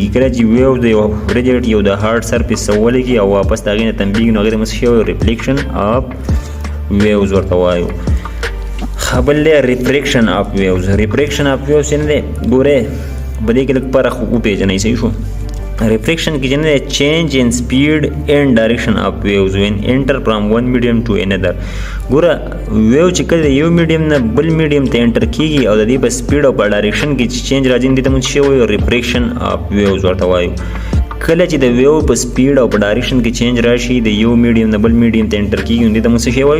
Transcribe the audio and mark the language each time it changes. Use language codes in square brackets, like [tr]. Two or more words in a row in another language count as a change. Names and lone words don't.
[ps] کله چې ویو د یو ریجډ یو د [en] hard surface [ps] څه ولګي او واپس د هغې نه تمبېږي نو هغې ته موږ څه وایو؟ [en] reflection of waves [ps] ورته وایو. ښه بل دی [en] refraction of waves. refraction of waves [ps] چې نه دی ګورې په دې کې لږ فرق وپېژنئ. صحیح شو؟ [en] reflection [ps] کې جنه [en] change in speed and direction of waves when enter from one medium to another. [ps] ګوره ویو چې کله یو میډیم نه بل میډیم ته انټر کیږي او د دې په سپیډ او په ډایرکشن کې چې چینج راځي دې ته موږ څه وایو؟ [en] refraction of waves [ps] ورته وایو. کله چې د ویو په سپیډ او په ډایرکشن کې چینج راشي د یو میډیم نه بل میډیم ته انټر کیږي نو دې ته موږ څه وایو؟